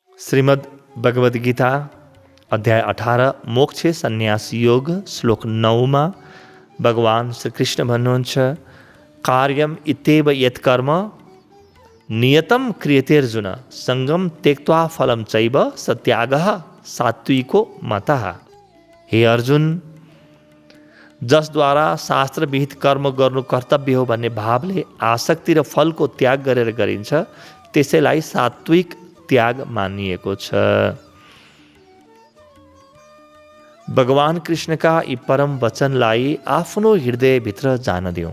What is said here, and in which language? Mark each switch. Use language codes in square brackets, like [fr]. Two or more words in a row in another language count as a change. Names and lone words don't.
[ne] श्रीमद् भगवद गीता अध्याय 18 मोक्ष सन्यास योग श्लोक 9 मा भगवान श्री कृष्ण भन्नुहुन्छ [sa] कार्यम इत्येव यत्कर्म नियतम क्रियते अर्जुन संगम त्यक्त्वा फलम चैव सत्यागः सात्विको मतः। [ne] हे अर्जुन, जसद्वारा शास्त्र विहित कर्म गर्नु कर्तव्य हो भन्ने भावले आसक्ति र फलको त्याग गरेर गरिन्छ त्यसैलाई सात्विक त्याग मानिएको छ। भगवान कृष्णका यी परम वचनलाई आफ्नो हृदयभित्र जान दियौँ।